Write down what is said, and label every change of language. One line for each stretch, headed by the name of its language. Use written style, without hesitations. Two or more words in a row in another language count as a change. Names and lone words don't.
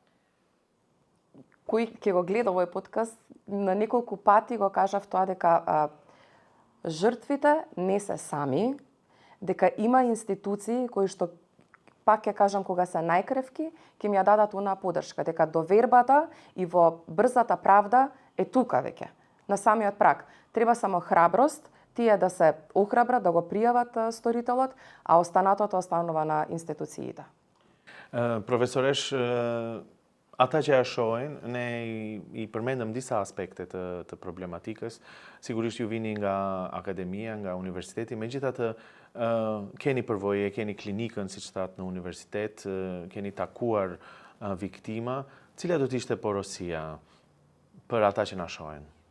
Macedonian: Кој ќе го гледа овој подкаст, на неколку пати го кажав тоа дека жртвите не се сами, дека има институции кои што, пак ќе кажам, кога се најкревки, ќе ми ја дадат онаа подршка, дека довербата и во брзата правда е тука веќе, на самиот праг. Треба само храброст, тие да се охрабрат, да го пријават сторителот, а останатото останува на институциите.
Albanian: Profesoresh, ata që shohin, ne i përmendëm disa aspekte të problematikës. Sigurisht ju vini nga akademia, nga universiteti, megjithatë keni përvoje, keni klinikën, siç thatë në universitet, keni takuar viktima. Cila do të ishte porosia për ata që na shohin?